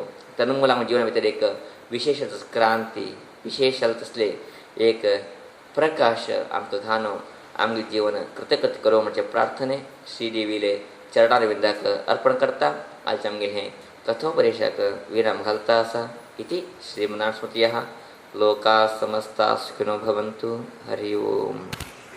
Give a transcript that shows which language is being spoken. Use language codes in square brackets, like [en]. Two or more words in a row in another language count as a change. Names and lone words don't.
[kok] तन्मूल आमच्या जिवना भितर एक विशेष क्रांती, विशेष तसले एक प्रकाश आमकां घानो आमगे जीवन कृतकृत करूं म्हणजे प्रार्थने श्रीदेवीले चरणारविंदाक अर्पण करता. आज आमगे हें कथोपदेशाक विराम घालता आसा. [sa] इति श्रीमन्नारायण स्मृतयः. लोका समस्ता सुखिनो भवन्तु. हरि ओम.